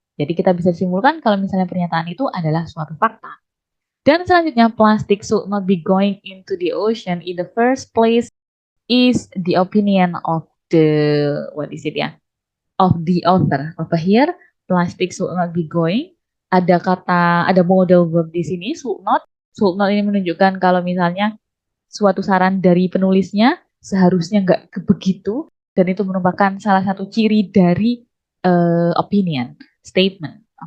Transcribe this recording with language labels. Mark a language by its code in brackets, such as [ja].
[id] Jadi kita bisa simpulkan kalau misalnya pernyataan itu adalah suatu fakta. Dan selanjutnya, [en] plastic should not be going into the ocean in the first place is the opinion of what is it ya? Of the author. Over here, plastic should not be going. [id] Ada model verb di sini, should not. Should not ini menunjukkan kalau misalnya suatu saran dari penulisnya seharusnya nggak begitu, dan itu merupakan salah satu ciri dari opinion statement.